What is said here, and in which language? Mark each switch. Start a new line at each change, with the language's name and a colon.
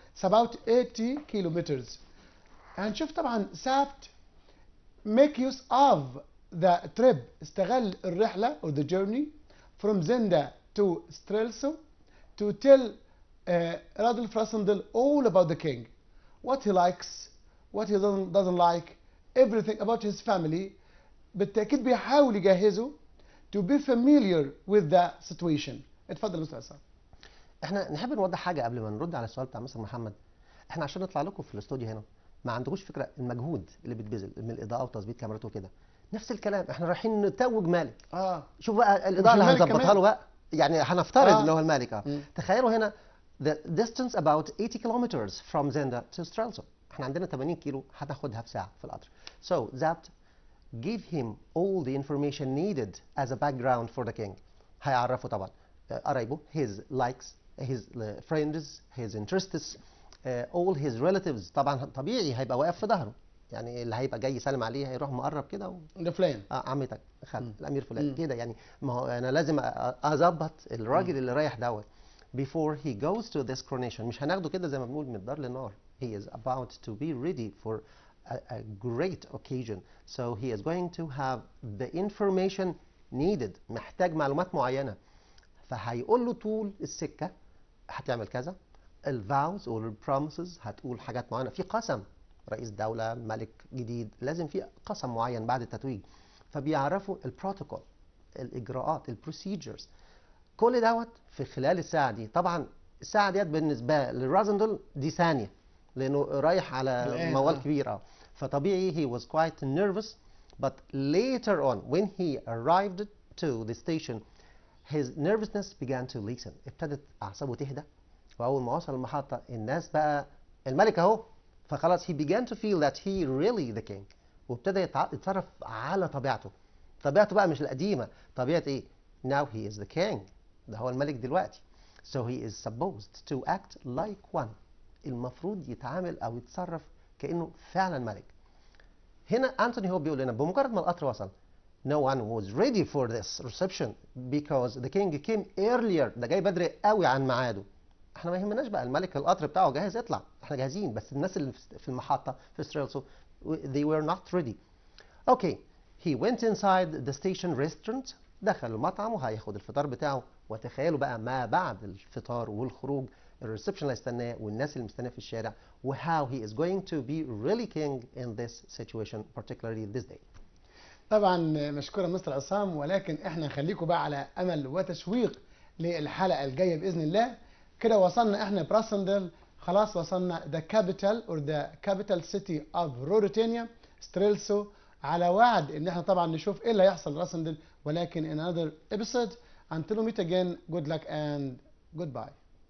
English: It's about 80 kilometers.
Arabic: هنشوف طبعا سابت
English: make use of the trip،
Arabic: استغل الرحلة
English: or the journey from Zenda to Strelso to tell Radolf Rassendal all about the king, what he likes, what he doesn't like, everything about his family.
Arabic: بالتأكيد بيحاول يجهزه
English: to be familiar with the situation.
Arabic: اتفضل يا مستر عصام. احنا نحب نوضح حاجة قبل ما نرد على السؤال بتاع مستر محمد. احنا عشان نطلع لكم في الاستوديو هنا ما عندكوش فكرة المجهود اللي بيتبذل من الإضاءة وتظبيط كاميرات وكده. نفس الكلام، احنا رايحين نتوج مالك. شوف بقى الإضاءة اللي هنظبطها له بقى، يعني هنفترض ان هو المالك. تخيلوا هنا
English: the distance about 80 kilometers from Zenda to Strelso.
Arabic: احنا عندنا 80 كيلو هتاخدها في ساعة في القطر.
English: So that give him all the information needed as a background for the king.
Arabic: هيعرفه طبعا قرايبه،
English: his likes, his friends, his interests, all his relatives.
Arabic: طبعا طبيعي هيبقى واقف في ظهره، يعني اللي هيبقى جاي يسلم عليه هيروح مقرب كده ده فلان، عمتك خال الامير فلان كده. يعني ما هو انا لازم اظبط الراجل اللي رايح دوت
English: before he goes to this coronation.
Arabic: مش هناخده كده زي ما بنقول من الدار للنار.
English: He is about to be ready for a great occasion, so he is going to have the information needed.
Arabic: محتاج معلومات معينة، فهيقول له طول السكة هتعمل كذا. الفاوز or promises هتقول حاجات معينة، في قسم رئيس دولة ملك جديد لازم في قسم معين بعد التتويج، فبيعرفوا البروتوكول، الإجراءات، البروسيجرز، كل دوت في خلال الساعة دي. طبعا الساعة ديت بالنسبة لرازندل دي ثانية، لأنه رايح على موال كبير. فطبيعي
English: he was quite nervous, but later on when he arrived to the station his nervousness began to lessen.
Arabic: ابتدت أعصابه تهدى، وأول ما وصل المحطة الناس بقى الملك أهو، فخلاص
English: he began to feel that he really the king،
Arabic: وابتدى يتصرف على طبيعته. طبيعته بقى مش القديمة، طبيعة إيه؟
English: Now he is the king،
Arabic: ده هو الملك دلوقتي.
English: So he is supposed to act like one.
Arabic: المفروض يتعامل أو يتصرف كأنه فعلا ملك. هنا أنتوني هو بيقول لنا بمجرد ما القطر وصل
English: no one was ready for this reception because the king came earlier.
Arabic: ده جاي بدري قوي عن ميعاده. احنا ما يهمناش بقى الملك القطر بتاعه جاهز يطلع، احنا جاهزين، بس الناس اللي في المحطة في ستريلسو
English: they were not ready. Okay, he went inside the station restaurant.
Arabic: دخل المطعم وهياخد الفطار بتاعه. وتخيلوا بقى ما بعد الفطار والخروج الريسبشن اللي هيستناه والناس اللي مستناه في الشارع
English: و how he is going to be really king in this situation particularly this day.
Arabic: طبعا مشكورة مستر عصام، ولكن احنا نخليكم بقى على امل وتشويق للحلقة الجاية بإذن الله. كده وصلنا احنا براسندل، خلاص وصلنا
English: the capital or the capital city of Ruritania
Arabic: ستريلسو، على وعد ان احنا طبعا نشوف ايه اللي هيحصل راسندل، ولكن
English: in another episode. Until we meet again, good luck and goodbye.